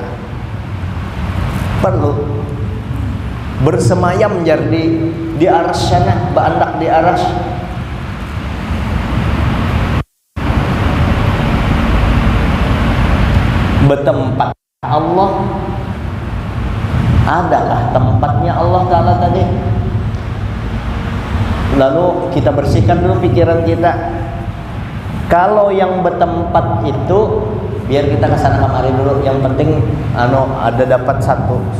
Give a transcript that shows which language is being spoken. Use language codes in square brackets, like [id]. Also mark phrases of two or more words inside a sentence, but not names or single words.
[bjn] Perlu bersemayam jar di aras sana, baandak di aras. [id] Bertempat Allah, adakah tempatnya Allah Ta'ala tadi? Lalu kita bersihkan dulu pikiran kita. Kalau yang bertempat itu biar kita kesana kemari dulu, yang penting ada dapat satu.